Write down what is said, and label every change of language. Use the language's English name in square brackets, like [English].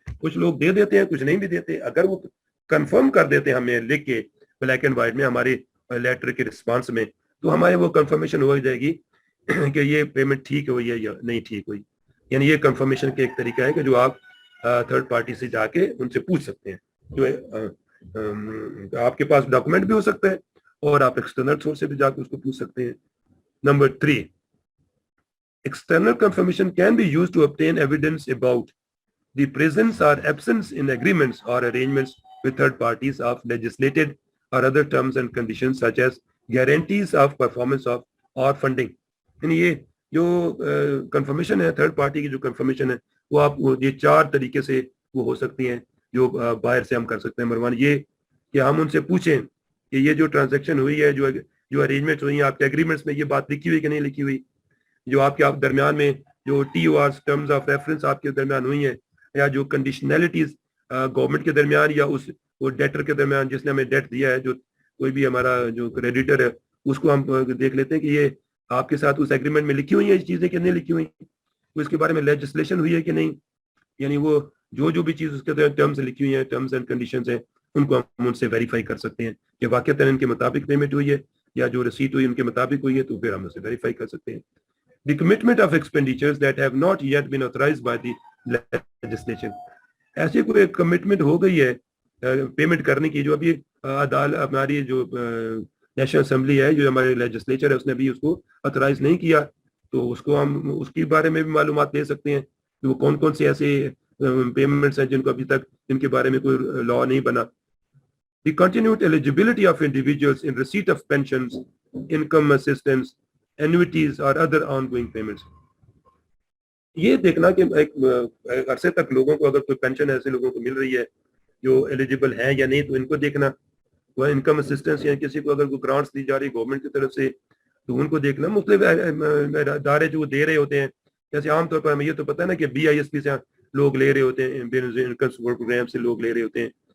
[Urdu] کچھ لوگ دے دیتے ہیں, کچھ نہیں بھی دیتے. اگر وہ کنفرم کر دیتے ہیں ہمیں لکھ کے بلیک اینڈ وائٹ میں ہمارے لیٹر کے رسپانس میں, تو ہمارے وہ کنفرمیشن ہو جائے گی کہ یہ پیمنٹ ٹھیک ہوئی ہے یا نہیں ٹھیک ہوئی. یعنی یہ کنفرمیشن کا ایک طریقہ ہے کہ جو آپ تھرڈ پارٹی سے جا کے ان سے پوچھ سکتے ہیں, جو آپ کے پاس ڈاکومنٹ بھی ہو سکتا ہے اور آپ ایکسٹرنل سورس سے بھی جا کے اس کو پوچھ سکتے ہیں. [English] Number 3, external confirmation can be used to obtain evidence about the presence or absence in agreements or arrangements with third parties of legislated or other terms and conditions such as guarantees of performance of or funding. [Urdu] یعنی یہ جو confirmation ہے third party کی جو confirmation ہے وہ آپ یہ 4 طریقے سے وہ ہو سکتی ہیں جو باہر سے ہم کر سکتے ہیں. نمبر 1 یہ کہ ہم ان سے پوچھیں کہ یہ جو ٹرانزیکشن ہوئی ہے, جو ارینجمنٹ ہوئی ہیں آپ کے ایگریمنٹس میں, یہ بات لکھی ہوئی کہ نہیں لکھی ہوئی, جو آپ کے درمیان میں جو ٹی او آرز ٹرمز آف ریفرنس آپ کے درمیان ہوئی ہیں, یا جو کنڈیشنلٹیز گورنمنٹ کے درمیان یا اس وہ ڈیٹر کے درمیان جس نے ہمیں ڈیٹ دیا ہے, جو کوئی بھی ہمارا جو کریڈیٹر ہے اس کو ہم دیکھ لیتے ہیں کہ یہ آپ کے ساتھ اس ایگریمنٹ میں لکھی ہوئی ہیں یہ چیزیں کہ نہیں لکھی ہوئی, اس کے بارے میں لیجسلیشن ہوئی ہے کہ نہیں. یعنی وہ جو بھی چیز اس کے ٹرمز لکھی ہوئی ہیں, ٹرمز اینڈ کنڈیشنز ہیں, ان کو ہم ان سے ویریفائی کر سکتے ہیں کہ واقعتاً ان کے مطابق پیمنٹ ہوئی ہے یا جو رسیٹ ہوئی ان کے مطابق ہوئی ہے, تو پھر ہم اسے ویریفائی کر سکتے ہیں. [English] The commitment of expenditures that have not yet been authorized by the legislation. [Urdu] ایسی کوئی کمٹمنٹ ہو گئی ہے پیمنٹ کرنے کی جو ابھی ہماری جو نیشنل اسمبلی ہے, جو ہمارے لیجسلیچر ہے, اس نے بھی اس کو اتھرائز نہیں کیا, تو اس کو ہم اس کے بارے میں بھی معلومات لے سکتے ہیں کہ وہ کون کون سے ایسے پیمنٹس ہیں جن کو ابھی تک جن کے بارے میں کوئی لا نہیں بنا. [English] The continued eligibility of individuals in receipt of pensions, income assistance, annuities or other ongoing payments. [Urdu] یہ دیکھنا کہ ایک عرصے تک لوگوں کو اگر کوئی پینشن ایسے لوگوں کو مل رہی ہے جو ایلیجیبل ہیں یا نہیں, تو ان کو دیکھنا. وہ انکم اسسٹنس یا کسی کو اگر کوئی گرانٹس دی جا رہی گورنمنٹ کی طرف سے تو ان کو دیکھنا. مختلف ادارے جو دے رہے ہوتے ہیں, جیسے عام طور پر ہمیں یہ تو پتہ ہے نا کہ BISP سے لوگ لے رہے ہوتے ہیں, انکم سپورٹ پروگرام سے لوگ لے رہے ہوتے ہیں,